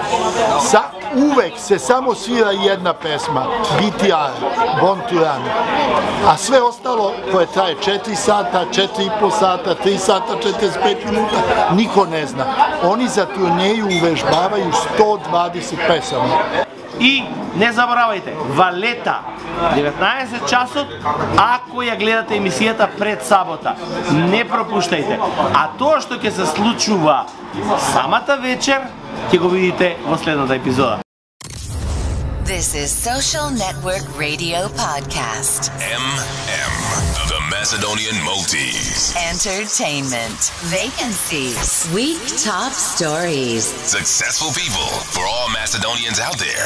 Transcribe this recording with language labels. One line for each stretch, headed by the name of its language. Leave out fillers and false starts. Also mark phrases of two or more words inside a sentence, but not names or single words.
Serbian: Uvek se samo svira jedna pesma, BTR, Born to Run, a sve ostalo koje traje 4 sata, 4,5 sata, 3 sata, 45 minuta, niko ne zna. Oni za turneju uvežbavaju 120 pesama.
Macedonian: И не заборавајте, Валета, 19 часот, ако ја гледате емисијата пред сабота, не пропуштајте. А тоа што ќе се случува самата вечер, ќе го видите во следната епизода.
English: This is Social Network Radio Podcast. MM, the Macedonian Multis. Entertainment, vacancies, week top stories. Successful people for all Macedonians out there.